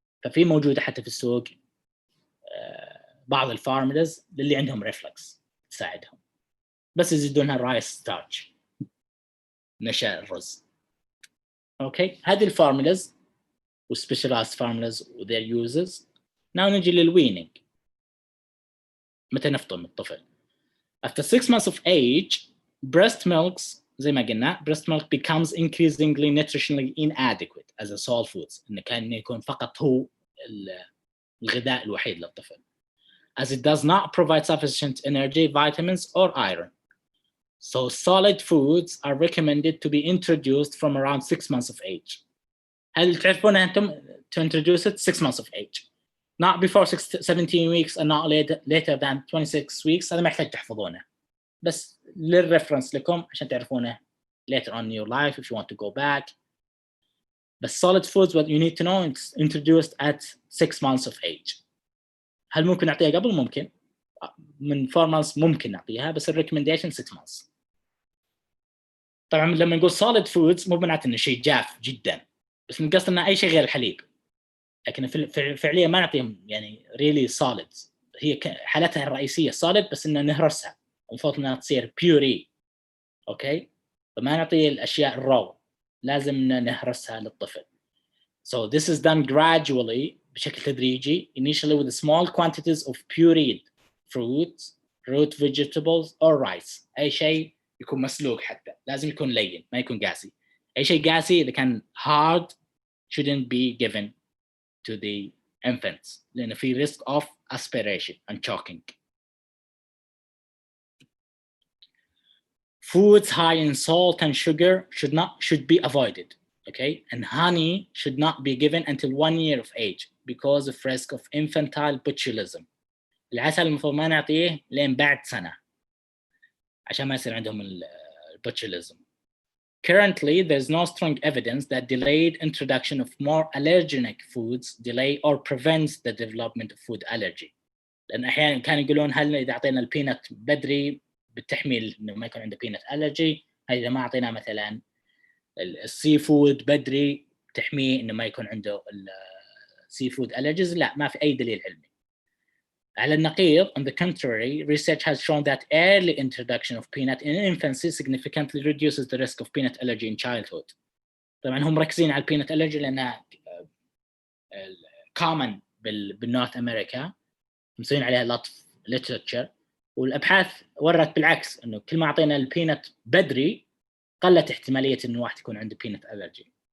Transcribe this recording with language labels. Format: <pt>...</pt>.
<ar>ففي موجودة حتى في السوق بعض الفورمولاز للي عندهم ريفلكس تساعدهم، بس يزيدونها</ar> <en>rice starch</en> <ar>نشا الرز.</ar> <en>Okay, هذه الفورمولاز والسبيشالايزد فورمولاز وذير يوزز.</en> <ar>ناو نجي للوينينج، متى نفطم الطفل.</ar> <en>After 6 months of age, breast milks</en> <ar>زي ما قلنا</ar> <en>breast milk becomes increasingly nutritionally inadequate as a sole foods،</en> <ar>إنه كان يكون فقط هو الغذاء الوحيد للطفل.</ar> <en>As it does not provide sufficient energy, vitamins or iron. So solid foods are recommended to be introduced from around 6 months of age.</en> <ar>هل تعرفون أنتم</ar> <en>to introduce it 6 months of age, not before 17 weeks and not later than 26 weeks.</en> <ar>هذا ما يحتاج تحفظونه, بس للريفرنس لكم عشان تعرفونه</ar> <en>later on in your life if you want to go back. But solid foods, what you need to know, it's introduced at 6 months of age.</en> <ar>هل ممكن نعطيها قبل؟ ممكن. من 4 months ممكن نعطيها, بس recommendation 6 months. طبعا لما نقول solid foods مو معناته انه شيء جاف جدا, بس نقصد انه اي شيء غير الحليب. لكن فعليا ما نعطيهم يعني</ar> <en>really solid.</en> <ar>هي حالتها الرئيسيه solid, بس انه نهرسها المفروض انها تصير puree. اوكي, فما نعطي الاشياء الرو, لازم نهرسها للطفل.</ar> <en>So this is done gradually</en> <ar>بشكل تدريجي,</ar> <en>initially with small quantities of pureed fruits, root vegetables or rice.</en> <ar>أي شيء يكون مسلوق, حتى لازم يكون لين, ما يكون قاسي. أي شيء قاسي إذا كان</ar> <en>hard shouldn't be given to the infants</en> <ar>لأنه في</ar> <en>risk of aspiration and choking. Foods high in salt and sugar should be avoided. Okay, and honey should not be given until 1 year of age because of risk of infantile botulism.</en> <ar>العسل المفروض ما نعطيه لين بعد سنة عشان ما يصير عندهم botulism.</ar> <en>Currently, there's no strong evidence that delayed introduction of more allergenic foods delay or prevents the development of food allergy.</en> <ar>لأن أحيانا كانوا يقولون هل إذا أعطينا البينت بدري بتحمل إنه ما يكون عنده بينت allergy, إذا ما أعطينا مثلا السي فود بدري تحميه إنه ما يكون عنده السي فود allergies. لا, ما في أي دليل علمي. على النقيض,</ar> <en>on the contrary, research has shown that early introduction of peanut in infancy significantly reduces the risk of peanut allergy in childhood.</en> <ar>طبعا هم مركزين على البينت allergy لأنها common بالنورث أمريكا, مسوين عليها</ar> <en>lot of literature,</en> <ar>والأبحاث ورت بالعكس إنه كل ما أعطينا البينت بدري قلت احتمالية إنه واحد يكون عنده peanut allergy.</ar>